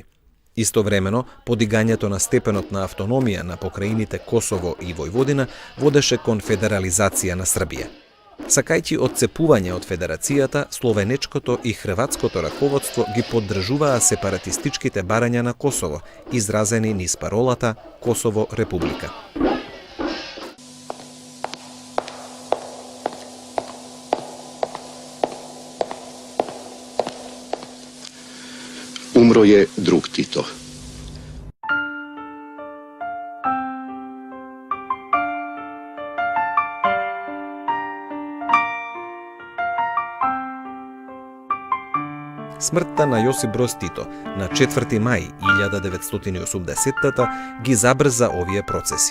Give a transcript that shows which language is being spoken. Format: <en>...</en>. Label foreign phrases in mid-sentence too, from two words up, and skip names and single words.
<mk>Истовремено, подигањето на степенот на автономија на покраините Косово и Војводина водеше кон федерализација на Србија. Сакајќи одцепување од федерацијата, словенечкото и хрватското раководство ги поддржуваа сепаратистичките барања на Косово, изразени низ паролата Косово република.</mk> <sr>Umro je drug Tito.</sr> <mk>Смртта на Јосип Броз Тито на 4 мај 1980 ги забрза овие процеси.</mk>